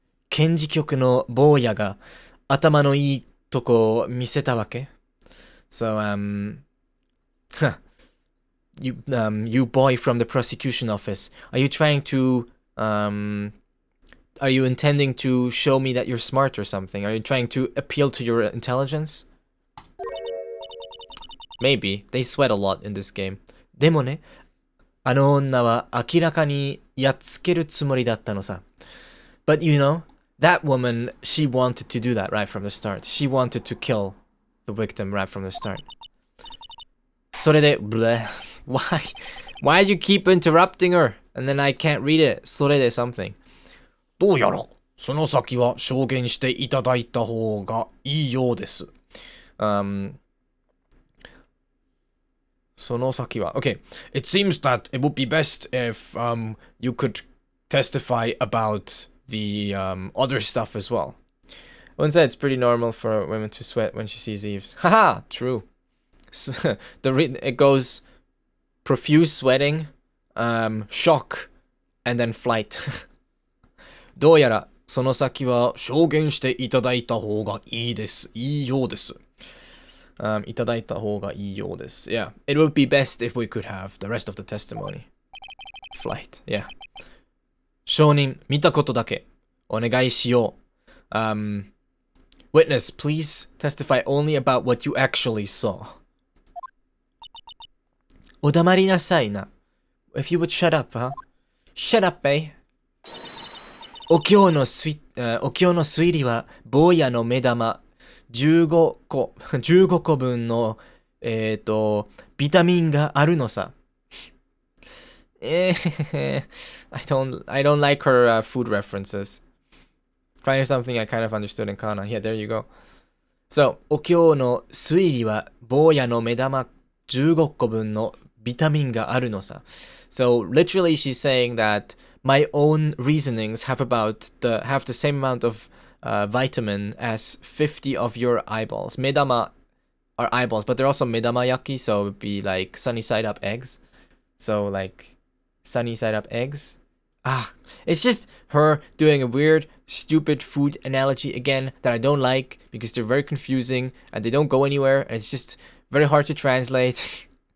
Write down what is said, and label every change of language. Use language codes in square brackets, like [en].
[ja] 検事局の坊やが頭のいいとこを見せたわけ [en] So, you boy from the prosecution office, are you trying to, are you intending to show me that you're smart or something? Are you trying to appeal to your intelligence? Maybe. They sweat a lot in this game. [ja] でもね、あの女は明らかにやっつけるつもりだったのさ。 [en] But you know, that woman, she wanted to do that right from the start. She wanted to kill the victim right from the start. [ja] それで、 [en] bleh. Why do you keep interrupting her? And then I can't read it. [ja] それで [en] something. [ja] どうやら、その先は証言していただいた方がいいようです。その先は Okay. [en] It seems that it would be best if you could testify about the other stuff as well. One said it's pretty normal for women to sweat when she sees Eves. Haha, true. It goes profuse sweating, shock, and then flight. [ja] どうやらその先は証言していただいた方がいいです。いいようです。いただいた方がいいようです。 [en] Yeah, it would be best if we could have the rest of the testimony. Flight, yeah. [ja] 証人見たことだけお願いしよ [en] Witness, please testify only about what you actually saw. [ja] お黙りなさいな. [en] If you would shut up, huh? Shut up, eh? [ja] お経の推理は坊やの目玉15個分のビタミンがあるのさ。 [en] I don't like her food references. Trying something I kind of understood in Kana. Yeah, there you go. [ja] So, お経の推理は坊やの目玉15個分のビタミンがあるのさ. [en] So, literally she's saying that my own reasonings have the same amount of vitamin as 50 of your eyeballs. Medama are eyeballs, but they're also medamayaki, so it would be like sunny side up eggs. So, like, sunny side up eggs. It's just her doing a weird, stupid food analogy again that I don't like because they're very confusing and they don't go anywhere and it's just very hard to translate.